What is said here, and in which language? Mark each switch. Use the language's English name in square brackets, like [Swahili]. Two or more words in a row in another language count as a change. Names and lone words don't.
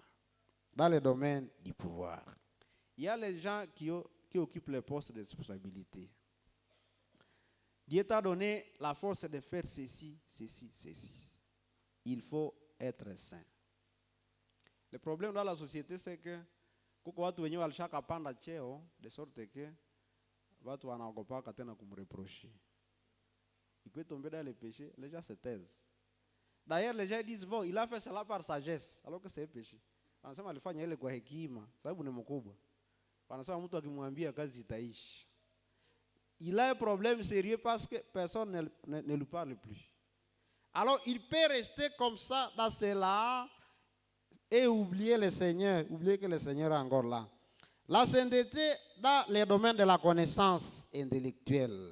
[French] Dans le domaine du pouvoir. Il y a les gens qui occupent les postes de responsabilité. Dieu t'a donné la force de faire ceci, ceci, ceci. Il faut être saint. Le problème dans la société, c'est que [Swahili] kuko watu wenyewe walishakapanda cheo [French] de sorte que [Swahili] watu wanaogopa tena kumreprocher. [French] Il peut tomber dans le péché, les gens se taisent. D'ailleurs, les gens disent, bon, il a fait cela par sagesse, alors que c'est un péché. [Swahili] Wanasema alifanya ile kwa hekima, sababu ni mkubwa. Wanasema mtu akimwambia kazi itaishi. [French] il a un problème sérieux parce que personne ne lui parle plus. Alors il peut rester comme ça dans cela et oublier le Seigneur, oublier que le Seigneur est encore là. La sainteté dans les domaines de la connaissance intellectuelle.